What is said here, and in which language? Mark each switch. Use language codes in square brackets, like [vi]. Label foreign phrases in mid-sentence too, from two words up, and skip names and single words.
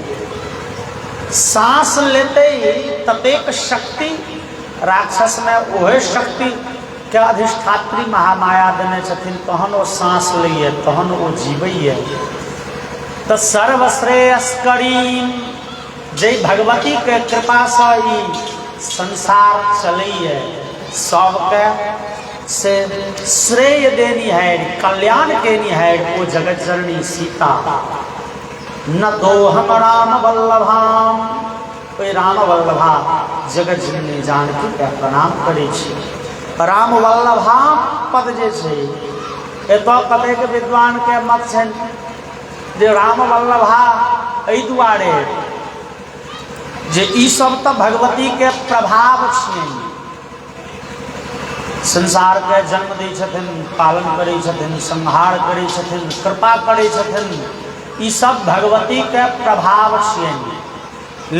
[mai] सांस लेते ततेक शक्ति राक्षस में ओहे शक्ति के अधिष्ठात्री महामाया देने छथिन, तहन ओ सांस लैए, तहन ओ जीवैए। तो सर्वश्रेयस्करी, जय भगवती के कृपा से ई संसार चलैए, सबके से श्रेय देनी है, कल्याण केनी है वो जगत जननी सीता। [sa] न तो हम राम वल्लभाम, [mai] कोई राम वल्लभा जगत जननी जानकी के प्रणाम करै छी। राम वल्लभा पद जे छै एतऽ कतेक विद्वान के मत छनि जे राम वल्लभा एहि दुआरे जे ई सब तऽ भगवती के प्रभाव छियनि, संसार के जन्म दै छथिन, पालन करै छथिन, संहार करै छथिन, कृपा करै छथिन, ई सब भगवती के प्रभाव छियनि।